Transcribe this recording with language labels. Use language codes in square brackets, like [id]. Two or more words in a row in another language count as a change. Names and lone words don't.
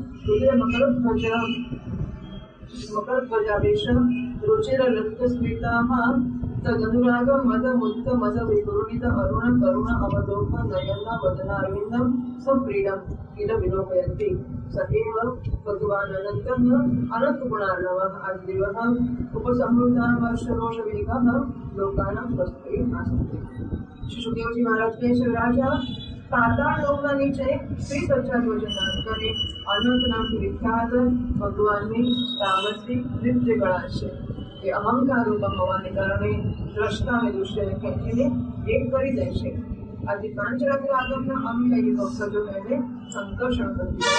[sa] मकरध्वजावेश रुचिरललितस्मिताः तदनुराग मद मुक्त मद विगुरुणित अरुण करुण अवलोक नयन वदनारविन्दं संप्रीडम् इद विलोकयन्ति. स एव भगवान् अनन्तः अनन्तगुणार्णवः आदिदेवः उपसंहृतामर्षरोषवेगः लोकानां स्वस्ति नास्ति. [gu] श्री सुखदेवजी महाराज કહે છે રાજા પાતાળ લોકના નીચે 30,000 યોજના અંતરે અનંત નામથી વિખ્યાત ભગવાનની તામસી નૃત્ય કળા છે. એ અહંકાર રૂપમ હોવાને કારણે દ્રષ્ટા અને દૃશ્યને ખેંચીને એક કરી દે છે. આથી પાંચરાત્ર આગમના અનુયાયી ભક્તો તેને સંકર્ષણ કરી છે.